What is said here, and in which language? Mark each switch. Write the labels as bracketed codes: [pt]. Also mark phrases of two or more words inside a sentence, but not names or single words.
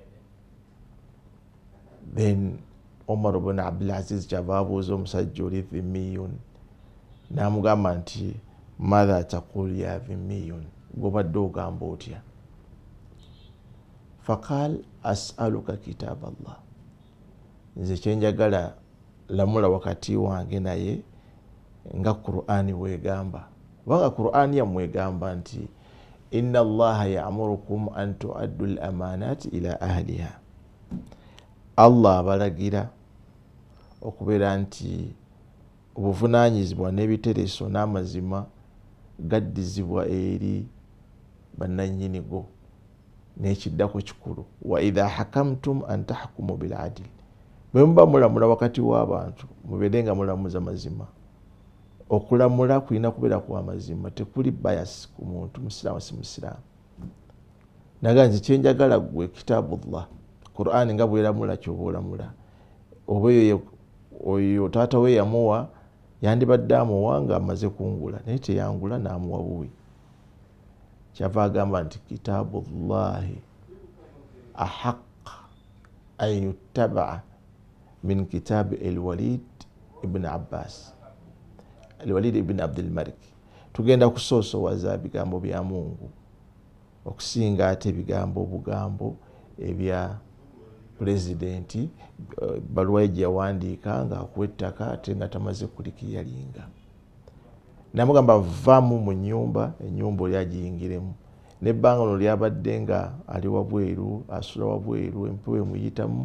[lg] Then Omar ibn Abdul Aziz kyava abuuza omusajja oli dhimmiyun, namugamba nti [ar] ماذا تقول يا ذمي, [lg] gobadde ogamba otya? [ar] فقال أسألك كتاب الله, [lg] nze kyenjagala lamula wakati wange naye nga Qur'ani wegamba, kubanga Qur'ani yamwegamba nti [ar] إن الله يأمركم أن تؤدوا الأمانات إلى أهلها, [lg] Allah abalagira okubeera nti obuvunaanyizibwa n'ebitereso n'amazima gaddizibwa eri bannannyinigo, n'ekiddako kikulu [ar] وإذا حكمتم أن تحكموا بالعدل, [lg] bwe muba mulamula wakati w'abantu mubeere nga mulamuza mazima. Okulamula kulina kubeera kwa mazima, tekuli bias ku muntu musiraamu si musiraamu. Naga nze kyenjagala gwe kitabullah, Qur'ani nga bweramula kyoba olamula. Oba oyo taata we yamuwa yandibadde amuwa nga amaze kungula, naye teyangula n'amuwa buwi. Kyava agamba nti [ar] كتاب الله أحق أن يتبع من كتاب الوليد بن عباس، الوليد بن عبد الملك. [lg] Tugenda kusoosowaza bigambo bya Mungu okusinga ate obugambo ebya pulezidenti baluwa gye yawandiika nga akuwa ettaka ate nga tamaze kulikiyalinga. Namugamba vaamu mu nnyumba, ennyumba oli agiyingiremu, n'ebbanga lino lyabadde nga ali wabweru, asula wabweru, empewo emuyitamu.